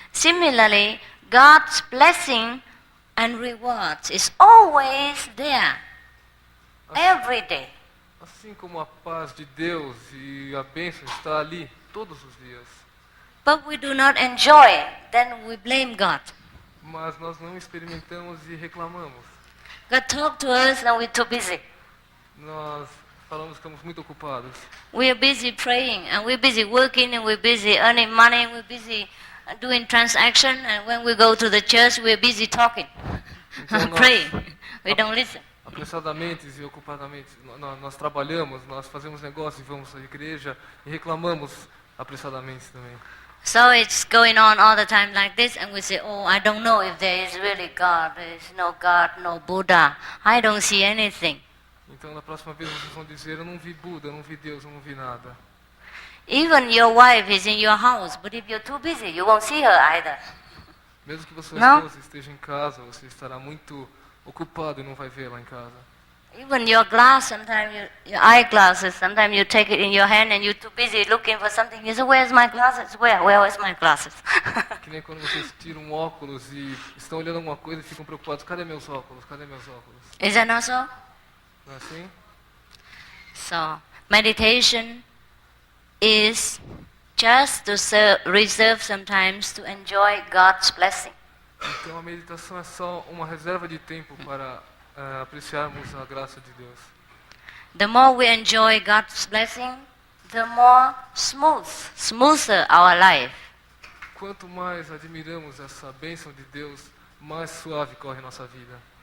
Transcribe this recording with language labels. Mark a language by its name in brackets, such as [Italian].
[English] Similarly, God's blessing and rewards is always there, every day. [Portuguese] Assim como a paz de Deus e a bênção está ali todos os dias. [English] But we do not enjoy it, then we blame God. [Portuguese] Mas nós não experimentamos e reclamamos. [English] God talk to us and we're too busy. [Portuguese] Nós falamos que estamos muito ocupados. [English] We are busy praying and we're busy working and we're busy earning money and we're busy doing transaction, and when we go to the church we're busy talking, praying. We don't listen. [Portuguese] Apressadamente e ocupadamente, nós trabalhamos, nós fazemos negócios, vamos à igreja e reclamamos apressadamente também. [English] So it's going on all the time like this, and we say, oh, I don't know if there is really God. There is no God, no Buddha. I don't see anything. [Portuguese] Então na próxima vez vocês vão dizer, eu não vi Buda, eu não vi Deus, eu não vi nada. [English] Even your wife is in your house, but if you're too busy, you won't see her either. [Portuguese] Mesmo que sua Não? esposa esteja em casa, você estará muito ocupado e não vai vê-la em casa. [English] Even your glass, sometimes your eyeglasses, sometimes you take it in your hand and you're too busy looking for something. You say, where's my glasses? Where's my glasses? [Portuguese] Que nem quando vocês tiram óculos e estão olhando alguma coisa e ficam preocupados, cadê meus óculos? Cadê meus óculos? [English] Is that not so? [Portuguese] Não é assim? [English] So, meditation is just to reserve sometimes to enjoy God's blessing. [Portuguese] Então a meditação é só uma reserva de tempo para apreciarmos a graça de Deus. [English] The more we enjoy God's blessing, the more smoother our life. [Portuguese] Quanto mais admiramos essa bênção de Deus, mais suave corre nossa vida.